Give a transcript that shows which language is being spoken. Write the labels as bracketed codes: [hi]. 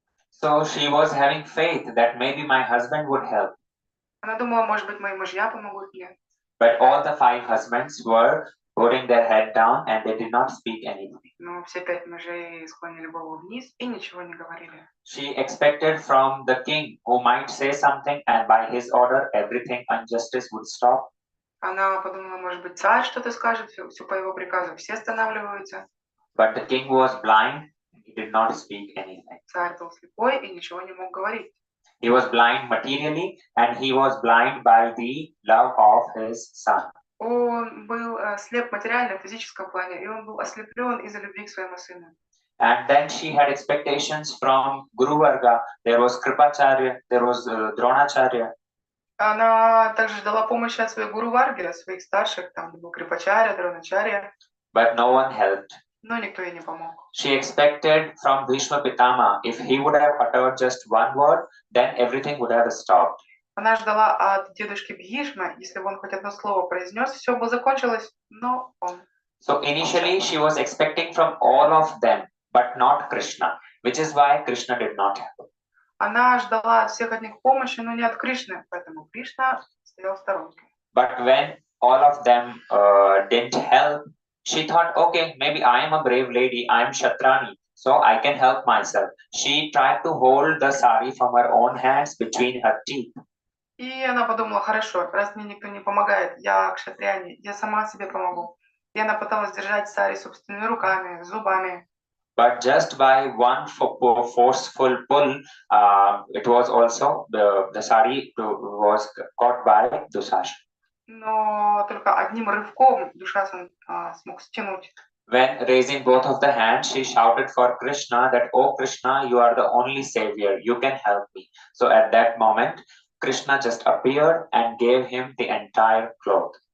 [en] So she was having faith that maybe my husband would help. [ru] Она думала, может быть, мои мужья помогут мне. [en] But all the 5 husbands were putting their head down and they did not speak anything. [ru] Но все 5 мужей склонили голову вниз и ничего не говорили. [en] She expected from the king who might say something and by his order everything injustice would stop. [ru] Она подумала, может быть, царь что-то скажет, все по его приказу, все останавливаются. [en] But the king was blind, he did not speak anything. [ru] Царь был слепой и ничего не мог говорить. [en] He was blind materially and he was blind by the love of his son. [ru] Он был слеп материально, в физическом плане, и он был ослеплен из-за любви к своему сыну. [en] And then she had expectations from Guru Varga. There was Kripacharya, there was Dronacharya. [ru] Она также ждала помощи от своих Гуру Варги, от своих старших, там был Крипачаря, Дроначаря. [en] But no one helped. [ru] Но никто ей не помог. [en] She expected from Bhishma Pitama, if he would have uttered just one word, then everything would have stopped. [ru] Она ждала от дедушки Бхишма, если бы он хоть одно слово произнес, все бы закончилось, но он. [en] So initially she was expecting from all of them but not Krishna, which is why Krishna did not help. [ru] Она ждала от всех от них помощи, но не от Кришны, поэтому Кришна стоял в сторонке. [en] But when all of them didn't help, she thought, okay, maybe I am a brave lady, I am Shatrani, so I can help myself. She tried to hold the sari from her own hands between her teeth. [ru] И она подумала, хорошо, раз мне никто не помогает, я кшатрияне, я сама себе помогу. И она пыталась держать сари собственными руками, зубами. [en] But just by one forceful pull, it was also the sari was caught by Dusasha. [ru] Но только одним рывком Душасан смог стянуть. [en] When raising both of the hands, she shouted for Krishna that, "Oh Krishna, you are the only savior. You can help me." So at that moment, Krishna just appeared and gave him the entire cloth.